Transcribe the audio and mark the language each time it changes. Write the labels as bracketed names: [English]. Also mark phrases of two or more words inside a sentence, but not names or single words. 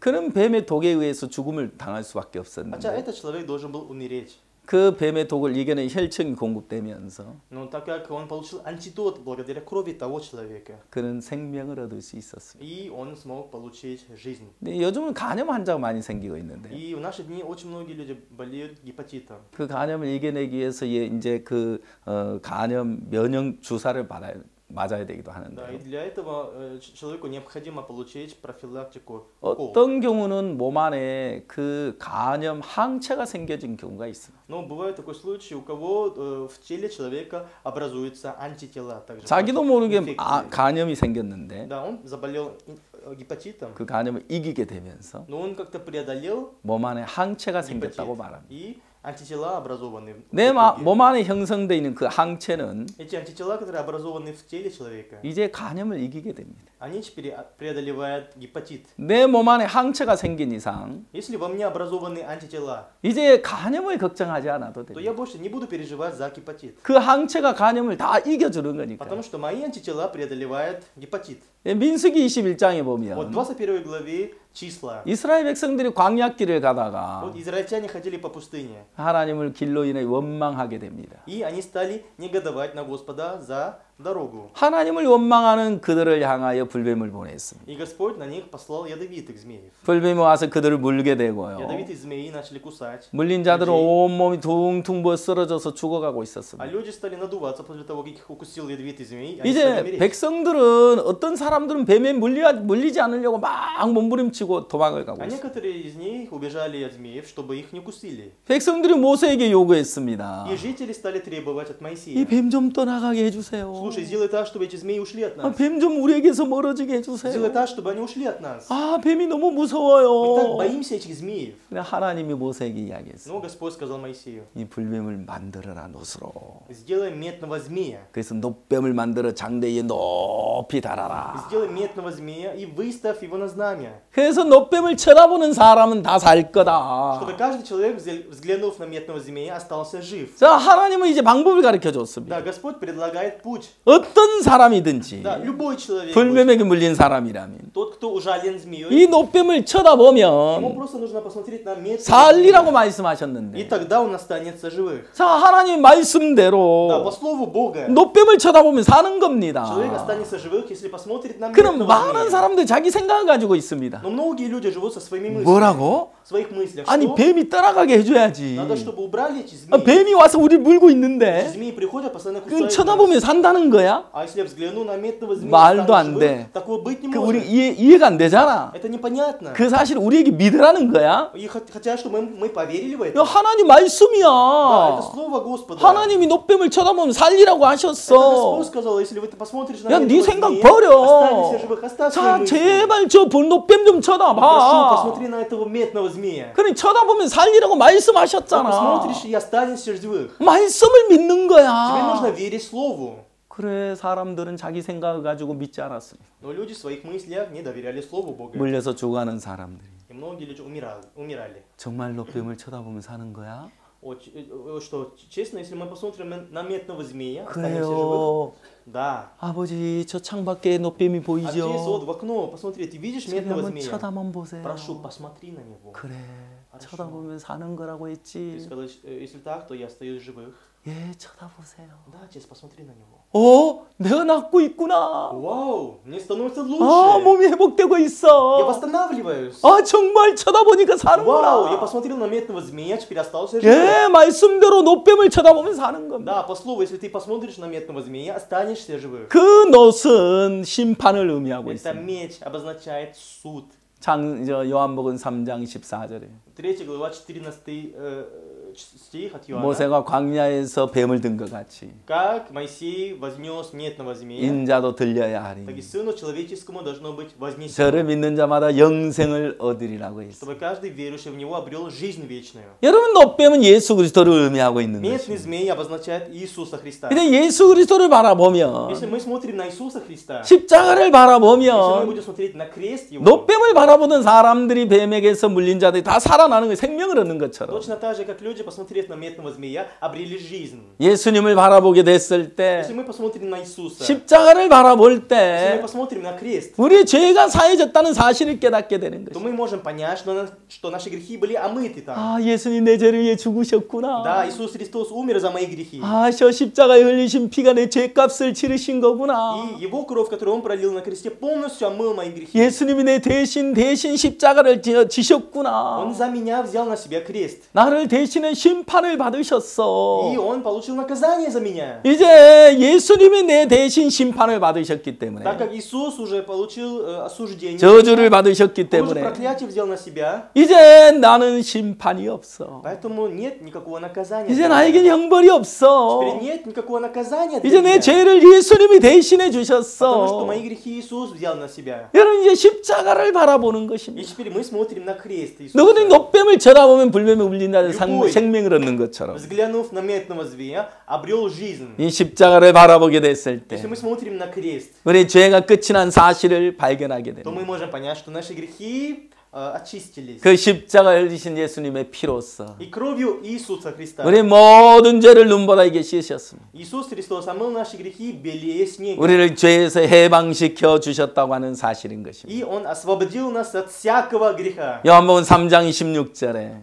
[Korean] 그런 뱀의 독에 의해서 죽음을 당할 수밖에 [Russian] Хотя [Korean] 없었는데 [Russian] этот человек должен был умереть. [Korean] 그 뱀의 독을 이겨낸 혈청이 공급되면서 [Russian] Но так как он получил антидот благодаря крови того человека, [Korean] 그는 생명을 얻을 수 있었습니다. [Russian] и он смог получить жизнь. [Korean] 근데 요즘은 간염 환자가 많이 생기고 있는데 [Russian] И в наши дни очень многие люди болеют гепатитом. [Korean] 그 간염을 이겨내기 위해서 이제 그 간염 면역 주사를 맞아야 되기도 [Russian] Да, и [Korean] 하는데 [Russian] для этого человеку необходимо получить профилактику. укол. [Korean] 어떤 경우는 몸 안에 그 간염 항체가 생겨진 경우가 있습니다. [Russian] Но бывает такой случай, у кого в теле человека образуются антитела. Также [Korean] 자기도 [Russian] против [Korean] 모르게 [Russian] инфекции. [Korean] 간염이 생겼는데 [Russian] Да, он заболел гепатитом, [Korean] 그 간염을 이기게 되면서 [Russian] но он как-то преодолел [Korean] 몸 안에 항체가 [Russian] гепатит. [Korean] 생겼다고 말합니다. [Russian] И антитела образованы. [Korean] 내 [Russian] в итоге. [Korean] 몸 안에 형성되어 있는 그 항체는 [Russian] Эти антитела, которые образованы в теле человека, [Korean] 이제 간염을 이기게 됩니다. [Russian] они теперь преодолевают гепатит. [Korean] 내 몸 안에 항체가 생긴 이상 [Russian] Если во мне образованы антитела, [Korean] 이제 간염을 걱정하지 않아도 [Russian] то [Korean] 됩니다. [Russian] я больше не буду переживать за гепатит. [Korean] 그 항체가 간염을 다 이겨주는 거니까. [Russian] Потому что мои антитела преодолевают гепатит. [Korean] 민수기 21장에 [Russian] Вот [Korean] 보면 [Russian] в 21 главе числа. [Korean] 이스라엘 백성들이 광야길을 가다가 [Russian] Вот израильтяне ходили по пустыне. [Korean] 하나님을 길로 인해 원망하게 됩니다. [Russian] И они стали негодовать на Господа за дорогу. [Korean] 하나님을 원망하는 그들을 향하여 불뱀을 보냈습니다. [Russian] И Господь на них послал ядовитых змеев. [Korean] 불뱀이 와서 그들을 물게 되고요. [Russian] Ядовитые змеи начали кусать. [Korean] 물린 자들은 온몸이 둥둥 부어 쓰러져서 죽어가고 [Russian] А [Korean] 있었습니다. [Russian] люди стали надуваться после того, как их укусил ядовитый змей. Они стали [Korean] 이제 [Russian] умереть. [Korean] 백성들은 어떤 사람들은 뱀에 물리지 않으려고 막 몸부림치고 도망을 가고 [Russian] А [Korean] 있습니다. [Russian] некоторые из них убежали от змеев, чтобы их не кусили. [Korean] 백성들이 모세에게 요구했습니다. [Russian] И жители стали требовать от [Korean] 이 [Russian] Моисея: [Korean] 뱀 좀 떠나가게 해주세요. [Russian] Слушай, сделай так, чтобы эти змеи ушли от нас. [Korean] 뱀 좀 우리에게서 멀어지게 해주세요. [Russian] Сделай так, чтобы они ушли от нас. [Korean] 아, 뱀이 너무 [Russian] Мы так [Korean] 무서워요. [Russian] боимся этих змеев. [Korean] 근데 하나님이 모세에게 이야기했어. [Russian] Но Господь сказал Моисею, [Korean] 이 불뱀을 만들어라 놋으로. [Russian] сделай медного змея. [Korean] 그래서 놋뱀을 만들어 장대에 높이 달아라. [Russian] Сделай медного змея и выставь его на знамя. [Korean] 그래서 놋뱀을 쳐다보는 사람은 다 살 거다. [Russian] Чтобы каждый человек, взглянув на медного змея, остался жив. [Korean] 자, 하나님은 이제 방법을 가르쳐 줬습니다. [Russian] Да, Господь предлагает путь. [Korean] 어떤 사람이든지 [Russian] Да, любой человек, [Korean] 불뱀에게 물린 사람이라면 [Russian] тот, кто ужален змеей, [Korean] 이 놋뱀을 [Russian] ему [Korean] 쳐다보면 [Russian] просто нужно посмотреть на медного [Korean] 살리라고 [Russian] змея. И [Korean] 말씀하셨는데, [Russian] тогда он останется живых. [Korean] 자, 하나님 [Russian] Да, [Korean] 말씀대로 [Russian] по слову Бога, [Korean] 놋뱀을 쳐다보면 사는 겁니다. [Russian] человек останется живых, если посмотрит на [Korean] 그럼 [Russian] медного [Korean] 많은 [Russian] змея. [Korean] 사람들 자기 생각을 가지고 있습니다. [Russian] Но многие люди живут со своими мыслями. [Korean] 뭐라고? [Russian] В своих мыслях. [Korean] 아니, [Russian] Что? [Korean] 뱀이 따라가게 해줘야지. [Russian] Надо, чтобы убрали эти [Korean] 아, [Russian] змеи. [Korean] 뱀이 와서 우리 물고 [Russian] Эти [Korean] 있는데 [Russian] змеи приходят, постоянно [Korean] 그럼 [Russian] кусают нас. [Korean] 쳐다보면 산다는 거야? [Russian] А если я взгляну на медного змея, [Korean] 말도 [Russian] стану [Korean] 안 [Russian] живым, [Korean] 돼. [Russian] такого быть не [Korean] 그 우리 [Russian] может. [Korean] 이해가 안 되잖아. [Russian] Это непонятно. [Korean] 그 사실 우리에게 믿으라는 거야. [Russian] И хотят, чтобы мы поверили в [Korean] 이거 [Russian] это. [Korean] 하나님 [Russian] Да, это [Korean] 말씀이야. [Russian] слово Господа. [Korean] 하나님이 놋뱀을 쳐다보면 살리라고 [Russian] Это [Korean] 하셨어. [Russian] Господь сказал, если вы посмотришь на [Korean] 야, 네 [Russian] медного [Korean] 생각 [Russian] змея, [Korean] 버려. [Russian] останься живых, оставь свои [Korean] 자, [Russian] мысли. [Korean] 제발 저 놋뱀 좀 [Russian] Прошу, [Korean] 쳐다봐. [Russian] посмотри на этого медного змея. [Korean] 그래, 쳐다보면 살리라고 [Russian] Ты [Korean] 말씀하셨잖아. [Russian] посмотришь и останешься живых. [Korean] 말씀을 믿는 [Russian] Тебе нужно [Korean] 거야. [Russian] верить слову. [Korean] 그래, 사람들은 자기 생각을 가지고 믿지 않았습니다. [Russian] Но люди в своих мыслях не доверяли слову Бога. [Korean] 물려서 죽어가는 사람들이. [Russian] И многие люди умирали. [Korean] 정말 놋뱀을 쳐다보면 사는 거야? [Russian] Что, честно, если мы посмотрим на медного змея, останемся живых? [Korean] 그래요. [Russian] Да. [Korean] 아버지, 저 창밖에 놋뱀이 [Russian] А здесь вот [Korean] 보이죠? [Russian] в окно, посмотри, ты видишь [Korean] 저기 [Russian] медного [Korean] 한번 [Russian] змея? [Korean] 쳐다만 보세요. [Russian] Прошу, посмотри на него. [Korean] 그래, [Russian] хорошо. [Korean] 쳐다보면 사는 거라고 [Russian] Ты [Korean] 했지. [Russian] сказал, если так, то я остаюсь живых. [Korean] 예, 쳐다보세요. [Russian] Да, отец, посмотри на него. [Korean] 내가 낫고 있구나. [Russian] Вау, мне становится [Korean] 아, [Russian] лучше. [Korean] 몸이 회복되고 [Russian] Я [Korean] 있어. [Russian] восстанавливаюсь. [Korean] 아, 정말 쳐다보니까 [Russian] Вау, я [Korean] 사는구나. [Russian] посмотрел на медного змея, теперь остался живых. [Korean] 예, 말씀대로 놋뱀을 쳐다보면 사는 겁니다. [Russian] Да, по слову, если ты посмотришь на медного змея, останешься живых. [Korean] 그 놋은 심판을 의미하고 [Russian] Это [Korean] 있습니다. [Russian] меч обозначает суд. [Korean] 요한복음 3장 14절에 [Russian] 3 глава, 14 стих от Иоанна. [Korean] 모세가 광야에서 뱀을 든 것 같이 [Russian] Как Моисей вознес медного змея, [Korean] 인자도 들려야 [Russian] так и [Korean] 하리. [Russian] Сыну Человеческому должно быть вознесено, [Korean] 저를 믿는 자마다 영생을 얻으리라고 했어. [Russian] чтобы каждый верующий в Него обрел жизнь вечную. [Korean] 여러분, 놋뱀은 예수 그리스도를 의미하고 있는 [Russian] Медный [Korean] 것입니다. [Russian] змей обозначает Иисуса Христа. [Korean] 근데 예수 그리스도를 바라보면, [Russian] Если мы смотрим на Иисуса Христа, [Korean] 십자가를 [Russian] если мы [Korean] 바라보면 [Russian] будем смотреть на крест Его, [Korean] 놋뱀을 바라보던 사람들이 뱀에게서 물린 자들이 다 살아나는 거예요. 생명을 얻는 것처럼. [Russian] точно так же, как люди, посмотрев на медного змея, обрели жизнь. [Korean] 예수님을 바라보게 됐을 때, [Russian] Если мы посмотрим на Иисуса, [Korean] 십자가를 바라볼 [Russian] если мы [Korean] 때 [Russian] посмотрим на крест, [Korean] 우리의 죄가 사해졌다는 사실을 깨닫게 되는 [Russian] то [Korean] 것이죠. [Russian] мы можем понять, что наши грехи были омыты там. [Korean] 아, 예수님 내 죄를 위해 죽으셨구나. [Russian] Да, Иисус Христос умер за мои грехи. [Korean] 아, 저 십자가에 흘리신 피가 내 죄값을 치르신 거구나. [Russian] И Его кровь, которую Он пролил на кресте, полностью омыл мои грехи. [Korean] 예수님이 내 대신 십자가를 지셨구나. [Russian] Он за меня взял на себя крест. [Korean] 나를 대신해 심판을 받으셨어. [Russian] И Он получил наказание за меня. [Korean] 이제 예수님이 내 대신 심판을 받으셨기 때문에, [Russian] Так как Иисус уже получил осуждение, [Korean] 저주를 받으셨기 [Russian] Он уже [Korean] 때문에 [Russian] проклятие взял на себя, [Korean] 이제 나는 심판이 없어. [Russian] поэтому нет никакого наказания. [Korean] 이제 [Russian] для [Korean] 나에겐 [Russian] меня. [Korean] 형벌이 없어. [Russian] Теперь нет никакого наказания для [Korean] 이제 내 [Russian] меня, [Korean] 죄를 예수님이 대신해 [Russian] потому что [Korean] 주셨어. [Russian] мои грехи Иисус взял на себя. [Korean] 여러분, 이제 십자가를 바라보는 [Russian] И [Korean] 것입니다. [Russian] теперь мы смотрим на крест Иисуса. [Korean] 너희들이 놋뱀을 쳐다보면 불뱀에 울린다는 [Russian] любой, [Korean] 생명을 얻는 것처럼, [Russian] взглянув на медного змея, обрел жизнь. [Korean] 이 십자가를 바라보게 됐을 때 [Russian] Если мы смотрим на крест, [Korean] 우리 죄가 끝이 난 사실을 발견하게 [Russian] то [Korean] 됩니다. [Russian] мы можем понять, что наши грехи очистились. [Korean] 그 십자가를 흘리신 예수님의 피로써 [Russian] И кровью Иисуса Христа. [Korean] 우리 모든 죄를 눈보다 이게 씻으셨습니다. [Russian] Иисус Христос омыл наши грехи белее снега. [Korean] 우리를 죄에서 해방시켜 주셨다고 하는 사실인 것입니다. [Russian] И Он освободил нас от всякого греха. [Korean] 요한복음 3장 26절에